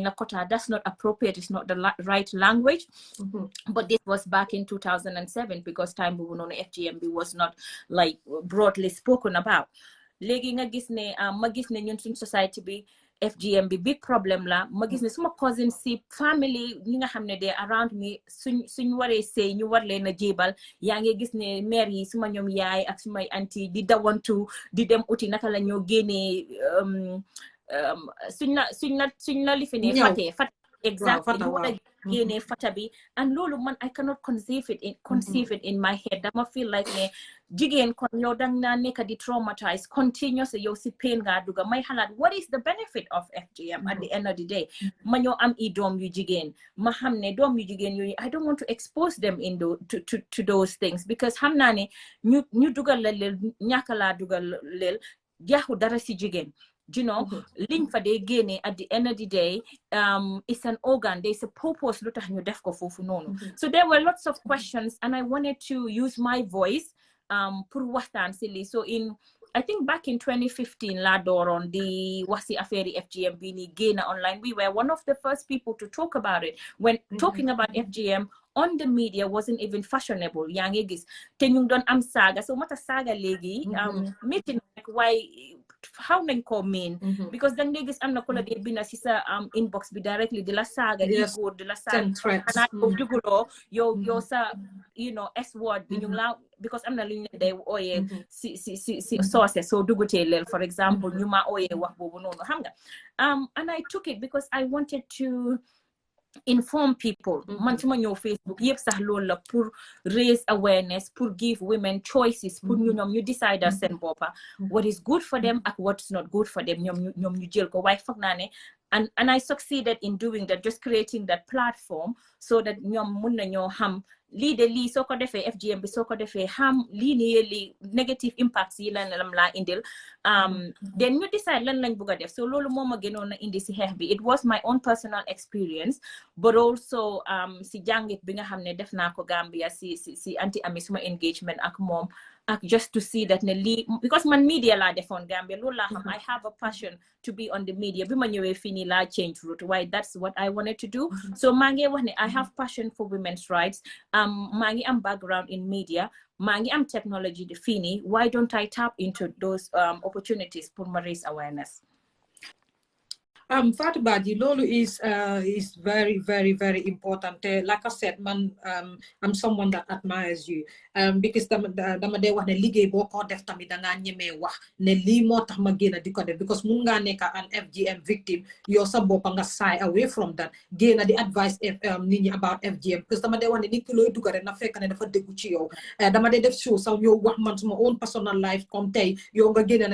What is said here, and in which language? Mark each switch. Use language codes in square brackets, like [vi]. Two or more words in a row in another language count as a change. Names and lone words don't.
[wo] la [en] quota that's not appropriate it's not the right language but this was back in 2007 because [wo] time boobu noonu FGM bi [en] was not like broadly spoken about [wo] léegi nga gis ne ma gis ne ñun suñ society bi FGM bi [en] big problem [wo] la ma gis ne suma cousin si family ñi nga xam ne de [en] around me [wo] suñ waree sëy ñu war leen a jébal yaa ngi gis ne mère yi suma ñoom yaay ak sumay anti di dawantu di dem uti naka la ñoo génnee suñ la lifine fatee [en] fat exactly [wo] ñu war a génnee fata bi and loolu man [en] I cannot conceive it in my head [wo] dama [en] feel like [wo] ne jigéen kon yow dang naa nekk di [en] traumatized continuously [wo] yow si pain nga duga may xalaat [en] what is the benefit of FGM at the end of the day [wo] ma ñoo am i doom yu jigéen ma xam ne doom yu jigéen yooyu [en] I don't want to expose them to those things because [wo] xam naa ne ñu dugal la leel ñàkk laa dugal leel jaaxu dara si jigéen [en] you know [wo] liñ fa dee génne at the end [en] of the day it's an organ there's a purpose [wo] lu tax ñu def ko foofu noonu [en] so there were lots of questions and I wanted to use my voice pour [wo] waxtaan si lii [en] so I think back in 2015 [wo] laa dooroon di wax si affaire FGM bi ni génn [en] online we were one of the first people to talk about it when talking about FGM on the media wasn't even fashionable [wo] yaa ngi gis te ñu doon am saaga so mata saaga léegi [en] meeting like why how [wo] nañ ko [en] mean because [wo] dang dee gis am na ko la dee binda si sa inbox bi directly di la saaga di góor di la saaga xanaa yow duguloo yow sa [en] you know S word [wo] bi ñu la because am na lu ñu day ooyee si source so dugutee leel [en] for example [wo] ñu ma ooyee wax boobu noonu xam nga [en] and I took it because I wanted to inform people [wo] man suma ñëw Facebook yëpp sax loolu la pour [en] raise awareness [wo] pour [en] give women choices [wo] pour ñu ñoom ñu decide seen boppa [en] what is good for them [wo] ak [en] what's not good for them [wo] ñoom ñu jël ko waaye foog naa ne [en] and I succeeded in doing that just creating that platform so that [wo] ñoom mun na ñoo xam lii de lii soo ko defee FGM bi soo ko defee xam lii nii lii [en] negative impacts [wo] yi lan lam laa indil then ñu decide lan lañ bëgg a def so loolu moo ma gënoon a indi si xeex bi [en] it was my own personal experience but also [wo] si jàngit bi nga xam ne def naa ko Gambia si anti ami suma engagement ak moom ak [en] just to see that [wo] ne lii because man media laa defoon Gambia loolu laa xam [en] I have a passion to be on the media [wo] bi ma ñëwee fii nii laa [en] change route [wo] waaye [en] that's what I wanted to do so [wo] maa ngi wax ne [en] I have passion for women's rights [wo] maa ngi am [en] background in media [wo] maa ngi am technology fii nii [en] why don't I tap into those opportunities [wo] pour ma [en] raise awareness Fatou Badjie, lolo is very, very, very important. Like I said, man, I'm someone that admires you. [wo] Because dama de wax ne liggéey boo ko def tamit da ngaa ñemee wax ne lii moo tax ma génn di ko def because mun ngaa nekk [en] an FGM victim [wo] yow sa boppa nga [en] shy away from that [wo] génn di advice nit ñi [en] about FGM [wo] because dama de wax ne nit ki looy dugga rek na fekk ne dafa déggu ci yow dama de def show sax ñëw wax man suma [en] own personal life [wo] comme tey yow nga génn